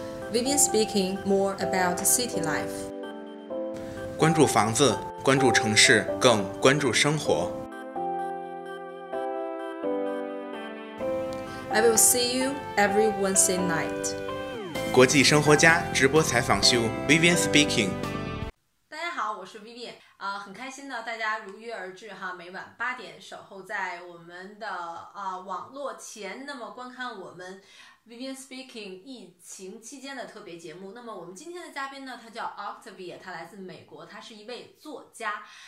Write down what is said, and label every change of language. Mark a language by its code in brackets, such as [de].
[en] Vivian speaking more about city life. [zh] 关注房子，关注城市，更关注生活。 [en] I will see you every Wednesday night. [zh] 国际生活家直播采访秀 Vivian speaking。大家好，我是 Vivian。很开心呢，大家如约而至哈，每晚8点守候在我们的网络前，那么观看我们 Vivian Speaking 疫情期间的特别节目。那么我们今天的嘉宾呢，他叫 Octavia， 他来自美国，他是一位作家。